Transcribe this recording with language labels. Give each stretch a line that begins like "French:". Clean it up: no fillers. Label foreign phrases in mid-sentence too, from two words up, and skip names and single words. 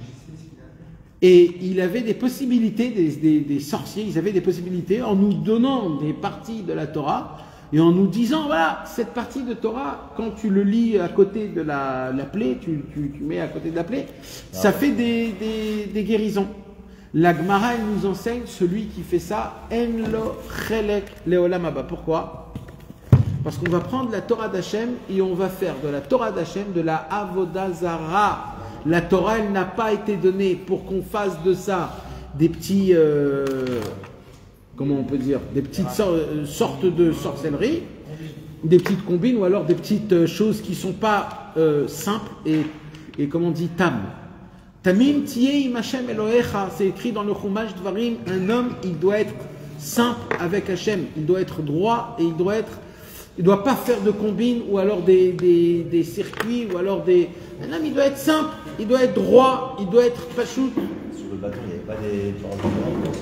French: Et il avait des possibilités, des sorciers, ils avaient des possibilités en nous donnant des parties de la Torah et en nous disant, voilà, cette partie de Torah, quand tu le lis à côté de la plaie, tu mets à côté de la plaie, ça fait des guérisons. La Gemara, elle nous enseigne, celui qui fait ça,
Hebrew: אין לו חלק לעולם הבא.
French: Pourquoi? Parce qu'on va prendre la Torah d'Hachem et on va faire de la Torah d'Hachem de la
Hebrew: עבודה זרה.
French: La Torah, elle n'a pas été donnée pour qu'on fasse de ça des petits, comment on peut dire, des petites sortes de sorcellerie, des petites combines ou alors des petites choses qui ne sont pas simples et comme on dit, tam.
Hebrew: תמים תהיה עם השם אלהיך,
French: c'est écrit dans le Chumash Dvarim, un homme, il doit être simple avec Hashem, il doit être droit et il doit pas faire de combines ou alors des circuits ou alors un homme, il doit être simple, il doit être droit, il doit être pachout. Sur le bâton, il n'y avait pas des paroles de Torah.